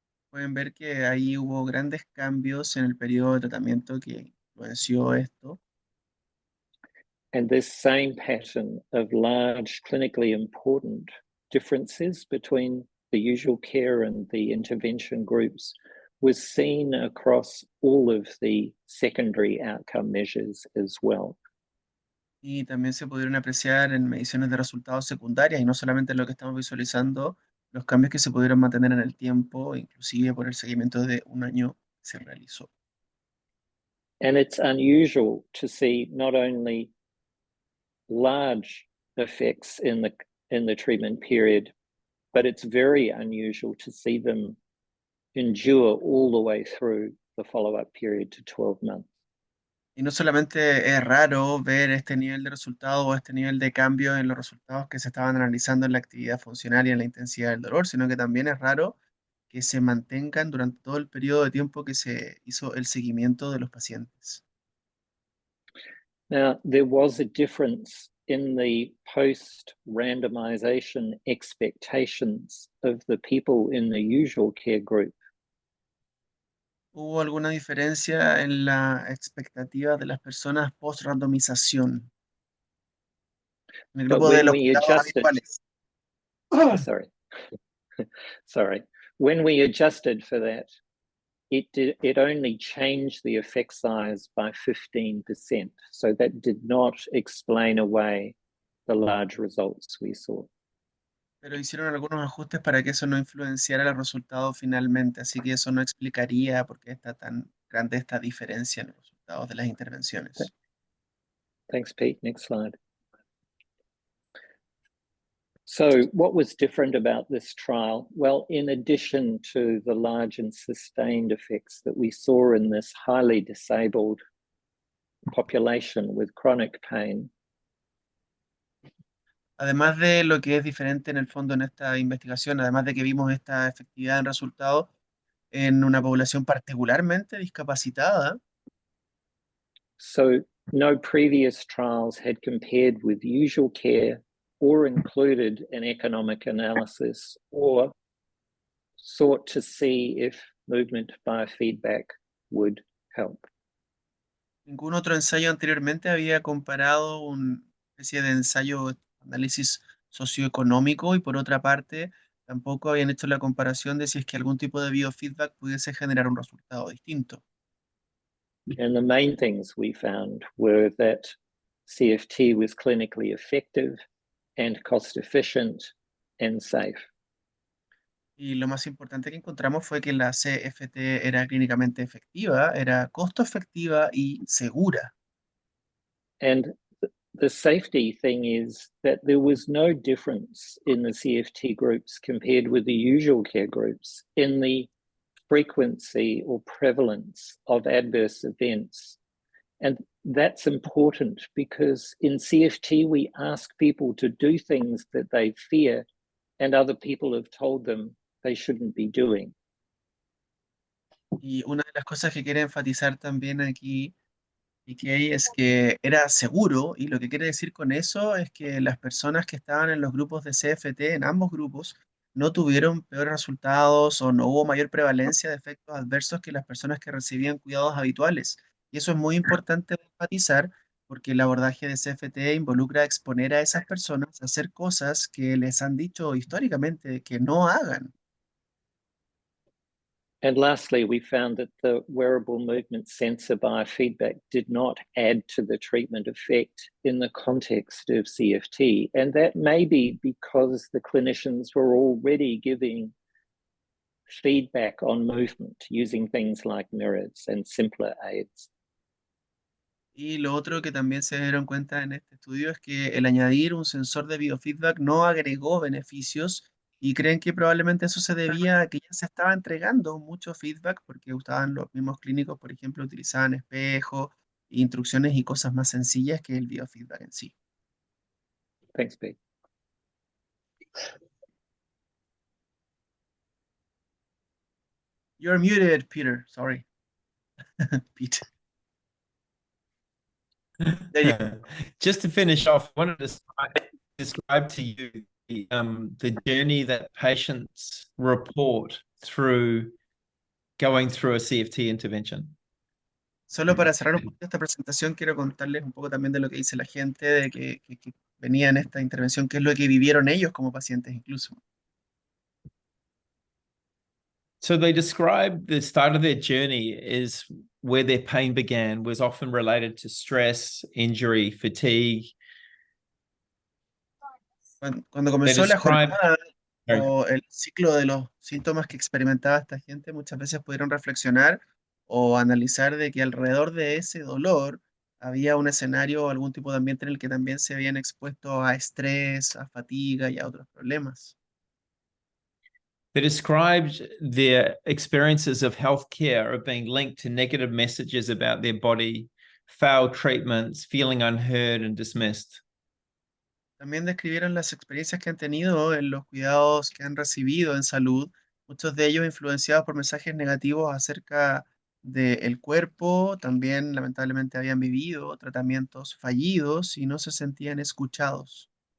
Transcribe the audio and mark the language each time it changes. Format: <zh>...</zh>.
<es>Pueden ver que ahí hubo grandes cambios en el periodo de tratamiento que influenció esto.</es> <en>And this same pattern of large clinically important differences between the usual care and the intervention groups was seen across all of the secondary outcome measures as well.</en> <es>Y también se pudieron apreciar en mediciones de resultados secundarias y no solamente en lo que estamos visualizando, los cambios que se pudieron mantener en el tiempo, inclusive por el seguimiento de un año que se realizó.</es> <en>And it's unusual to see not only large effects in the treatment period, but it's very unusual to see them endure all the way through the follow-up period to 12 months.</en> <es>Y no solamente es raro ver este nivel de resultado o este nivel de cambio en los resultados que se estaban analizando en la actividad funcional y en la intensidad del dolor, sino que también es raro que se mantengan durante todo el periodo de tiempo que se hizo el seguimiento de los pacientes.</es> <en>Now, there was a difference in the post-randomization expectations of the people in the usual care group.</en> <es>¿Hubo alguna diferencia en la expectativa de las personas post-randomización en el</es> <en>But</en> <es>grupo de</es> <en>when</en> <es>los</es> <en>we</en> <es>cuidados</es> <en>adjusted,</en> <es>habituales?</es> <en>sorry, sorry, when we adjusted for that, it only changed the effect size by 15%. So that did not explain away the large results we saw.</en> <es>Pero hicieron algunos ajustes para que eso no influenciara los resultados finalmente, así que eso no explicaría por qué está tan grande esta diferencia en los resultados de las intervenciones.</es> <en>Thanks, Pete. Next slide. So what was different about this trial? Well, in addition to the large and sustained effects that we saw in this highly disabled population with chronic pain,</en> <es>Además de lo que es diferente en el fondo en esta investigación, además de que vimos esta efectividad en resultados en una población particularmente discapacitada,</es> <en>so no previous trials had compared with usual care or included an economic analysis or sought to see if movement biofeedback would help.</en> <es>ningún otro ensayo anteriormente había comparado una especie de ensayo análisis socioeconómico, y por otra parte tampoco habían hecho la comparación de si es que algún tipo de biofeedback pudiese generar un resultado distinto.</es> <en>And the main things we found were that CFT was clinically effective and cost efficient and safe.</en> <es>Y lo más importante que encontramos fue que la CFT era clínicamente efectiva, era costo efectiva y segura.</es> <en>And the safety thing is that there was no difference in the CFT groups compared with the usual care groups in the frequency or prevalence of adverse events. And that's important because in CFT, we ask people to do things that they fear and other people have told them they shouldn't be doing.</en> <es>Y una de las cosas que quiere enfatizar también aquí, PK, es que era seguro, y lo que quiere decir con eso es que las personas que estaban en los grupos de CFT, en ambos grupos, no tuvieron peores resultados o no hubo mayor prevalencia de efectos adversos que las personas que recibían cuidados habituales. Y eso es muy importante de enfatizar porque el abordaje de CFT involucra exponer a esas personas a hacer cosas que les han dicho históricamente que no hagan.</es> <en>And lastly, we found that the wearable movement sensor biofeedback did not add to the treatment effect in the context of CFT. And that may be because the clinicians were already giving feedback on movement using things like mirrors and simpler aids.</en> <es>Y lo otro que también se dieron cuenta en este estudio es que el añadir un sensor de biofeedback no agregó beneficios, y creen que probablemente eso se debía a que ya se estaba entregando mucho feedback porque usaban los mismos clínicos, por ejemplo, utilizaban espejos instrucciones y cosas más sencillas que el biofeedback en sí.</es> <en>Thanks, Pete. You're muted, Peter. Sorry. Pete. Just to finish off, I wanted to describe to you the journey that patients report through going through a CFT intervention.</en> <es>Solo para cerrar un poquito esta presentación, quiero contarles un poco también de lo que dice la gente de que venía en esta intervención, qué es lo que vivieron ellos como pacientes incluso.</es> <en>So they describe the start of their journey is where their pain began, was often related to stress, injury, fatigue.</en> <es>Cuando comenzó la</es> <en>describe-</en> <es>jornada o el ciclo de los síntomas que experimentaba esta gente, muchas veces pudieron reflexionar o analizar de que alrededor de ese dolor había un escenario o algún tipo de ambiente en el que también se habían expuesto a estrés, a fatiga y a otros problemas.</es> <en>They described their experiences of healthcare of being linked to negative messages about their body, failed treatments, feeling unheard and dismissed.</en> <es>También describieron las experiencias que han tenido en los cuidados que han recibido en salud, muchos de ellos influenciados por mensajes negativos acerca del cuerpo, también lamentablemente habían vivido tratamientos fallidos y no se sentían escuchados.</es>